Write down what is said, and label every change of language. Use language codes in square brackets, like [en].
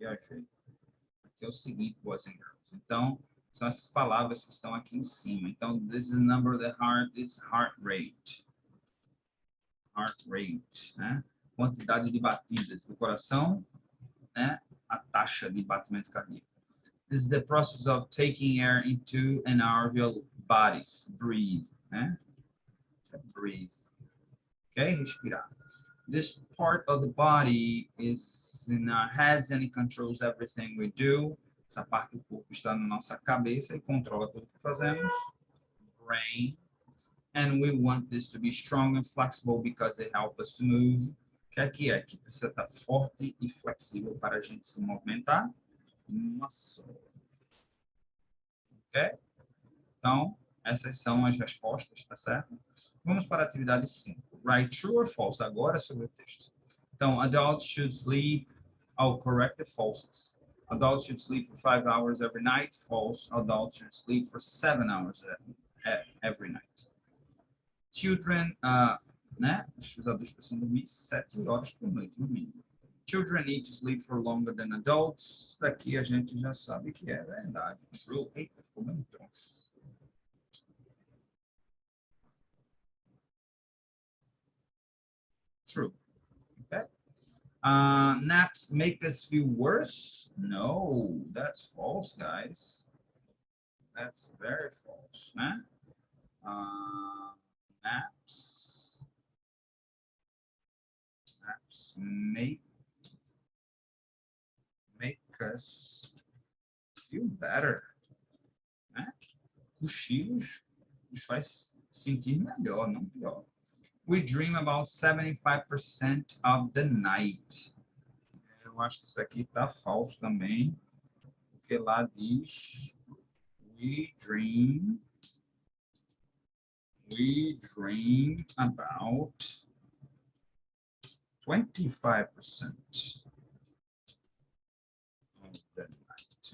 [pt] Aqui é o seguinte, [en] boys and girls. [pt] Então, são essas palavras que estão aqui em cima. [en] Então, this is the number of the heart, it's heart rate. Heart rate, né? [pt] Quantidade de batidas do coração, né? A taxa de batimento cardíaco. [en] This is the process of taking air into and out of your bodies. Breathe, né? Breathe. Okay, respirar. This part of the body is in our heads and it controls everything we do. [pt] Essa parte do corpo está na nossa cabeça e controla tudo que fazemos. [en] Brain. And we want this to be strong and flexible because they help us to move. [pt] Que aqui é que precisa estar forte e flexível para a gente se movimentar. [en] Muscles. Ok? [pt] Então, essas são as respostas, tá certo? Vamos para a atividade 5. [en] Write true or false. [pt] Agora sobre o texto. Então, [en] adults should sleep Oh, correct the falses. Adults should sleep for 5 hours every night. False. Adults should sleep for 7 hours every night. Children, né? [pt] Os adultos precisam dormir 7 horas por noite, no mínimo. [en] Children need to sleep for longer than adults. [pt] Daqui a gente já sabe que é verdade. True. Eita, ficou bem troncho. [en] True. Okay. Naps make us feel worse? No, that's false, guys. That's very false, né? Naps make us feel better, né? [pt] Cochilos nos faz sentir melhor, não pior. [en] We dream about 75% of the night. [pt] Eu acho que isso aqui tá falso também, porque lá diz [en] we dream about 25% of the night.